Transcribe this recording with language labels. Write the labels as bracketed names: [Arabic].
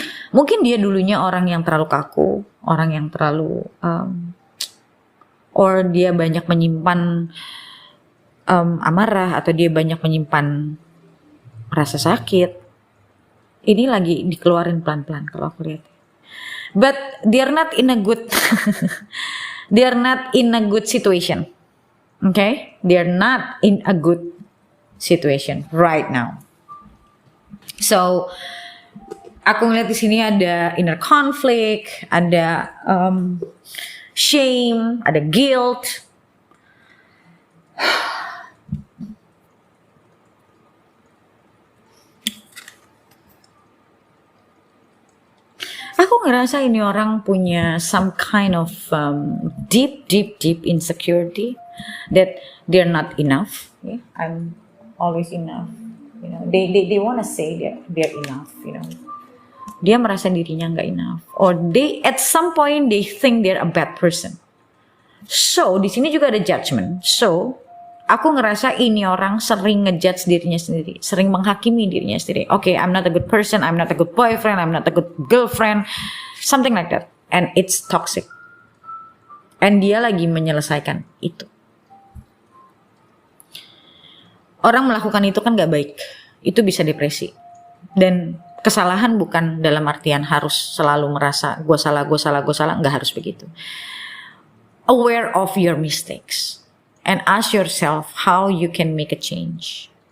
[Indonesian] Mungkin dia dulunya orang yang terlalu kaku, orang yang terlalu or dia banyak menyimpan amarah, atau dia banyak menyimpan rasa sakit. Ini lagi dikeluarin pelan-pelan kalau aku lihat. [English] But they're not in a good they're not in a good situation. Okay? They're not in a good situation right now. [Indonesian] So aku ngeliat di sini ada [English] inner conflict, [Indonesian] ada shame, ada guilt. Aku ngerasa ini orang punya [English] some kind of deep insecurity that they're not enough. Yeah? I'm always enough. You know, they wanna say they're enough. You know. [Indonesian] Dia merasa dirinya nggak [English] enough, or they at some point they think they're a bad person. [Indonesian] So di sini juga ada judgment. So aku ngerasa ini orang sering ngejudge dirinya sendiri, sering menghakimi dirinya sendiri. [English] Okay, I'm not a good person, I'm not a good boyfriend, I'm not a good girlfriend, something like that, and it's toxic. [Indonesian] And dia lagi menyelesaikan itu. Orang melakukan itu kan nggak baik, itu bisa depresi. Dan kesalahan bukan dalam artian harus selalu merasa gue salah, nggak harus begitu. [English] Aware of your mistakes and ask yourself how you can make a change.